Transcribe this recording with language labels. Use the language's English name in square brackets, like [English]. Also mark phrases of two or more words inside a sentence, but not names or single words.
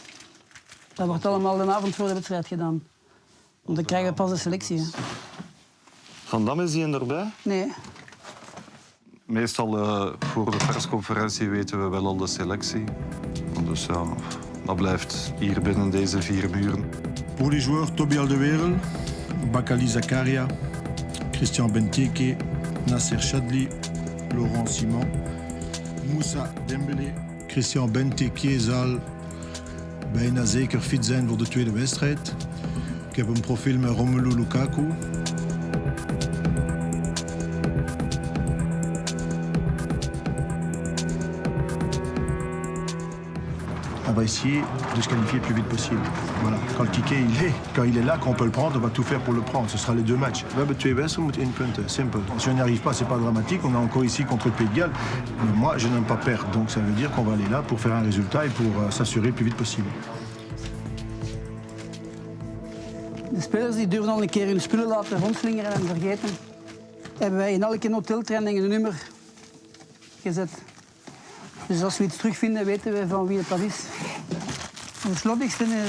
[Dutch] Dat wordt allemaal de avond voor de wedstrijd gedaan. Want dan krijgen we pas de selectie. Hè. Van Dam is die erbij? Nee. Meestal voor de persconferentie weten we wel al de selectie. Dus ja, dat blijft hier binnen deze 4 muren. [French] Pour les joueurs, Toby Alderweireld, Bakkali Zakaria, Christian Benteke, Nasser Chadli, Laurent Simon, Moussa Dembélé. [Dutch] Christian Benteke zal bijna zeker fit zijn voor de tweede wedstrijd. Ik heb een profiel met Romelu Lukaku. [French] On va essayer de se qualifier le plus vite possible. Voilà. Quand le ticket quand il est là, qu'on peut le prendre, on va tout faire pour le prendre. Ce sera les 2 matchs. [Dutch] We hebben 2 wedstrijden met 1 punt. Simpel. [French] Si on n'y arrive pas, c'est pas dramatique. On est encore ici contre le Pays de Galles. Mais moi, je n'aime pas perdre. Donc ça veut dire qu'on va aller là pour faire un résultat et pour s'assurer le plus vite possible. [Dutch] De spelers die durven al een keer hun spullen laten rondslingeren en vergeten. Hebben wij in elke hoteltraining een nummer gezet. Dus als we iets terugvinden, weten we van wie het dat is. De slottigste is...